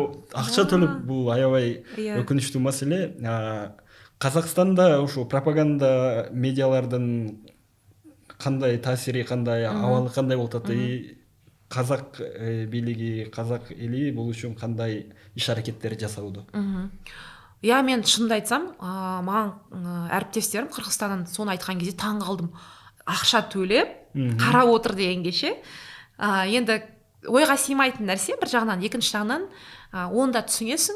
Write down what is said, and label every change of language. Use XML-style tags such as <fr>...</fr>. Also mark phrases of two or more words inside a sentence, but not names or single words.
<ky>Акча төлөп, бул аябай өкүнүчтүү маселе. Казакстанда ушул пропаганда медиалардын кандай таасири, кандай абалы кандай болуп атат? Казак бийлиги, казак эли бул үчүн кандай иш аракеттер жасауду?</ky> <kk>Мен шынымды айтсам, маған әріптестерім Қырғызстаннан соны айтқан кезде таң қалдым. Ақша төлеп, қарап отыр дегенге ше. Енді ойға сыймайтын нәрсе бір жағынан, екінші жағынан оны да түсінесің.</kk>